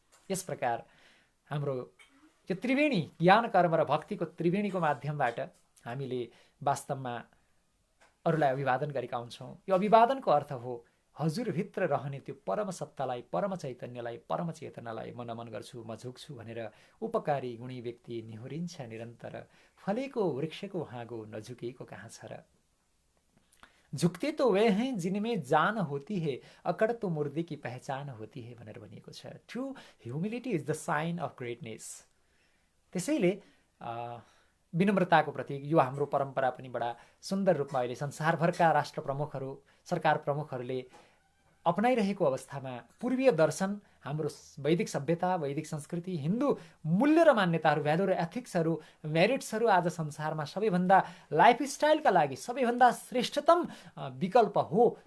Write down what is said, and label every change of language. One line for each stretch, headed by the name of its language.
Nepali: यस प्रकार हाम्रो यो त्रिवेणी ज्ञान कर्म र भक्तिको त्रिवेणीको माध्यमबाट हामीले वास्तवमा अरूलाई अभिवादन गरेका हुन्छौँ। यो अभिवादनको अर्थ हो हजुरभित्र रहने त्यो परम सत्तालाई, परम चैतन्यलाई, परम चेतनालाई म नमन गर्छु, म झुक्छु भनेर उपकारी गुणी व्यक्ति निहुरिन्छ निरन्तर, फलेको वृक्षको हाँगो नझुकेको कहाँ छ र।
Hindi: झुकते तो वे हैं जिनमें जान होती है, अकड़ तो मुर्दे की पहचान होती है
Nepali: भनेर भनिएको छ।
English: True humility is the sign of greatness.
Nepali: त्यसैले विनम्रताको प्रतीक यो हाम्रो परम्परा पनि बडा सुन्दर रूपमा अहिले संसारभरका राष्ट्र प्रमुखहरू, सरकार प्रमुखहरूले अपनाइरहेको अवस्थामा पूर्वीय दर्शन, हाम्रो वैदिक सभ्यता, वैदिक संस्कृति, हिन्दू मूल्य र मान्यताहरू, भ्यालु र एथिक्सहरू, मेरिट्सहरू आज संसारमा सबैभन्दा लाइफस्टाइलका लागि सबैभन्दा श्रेष्ठतम विकल्प हो।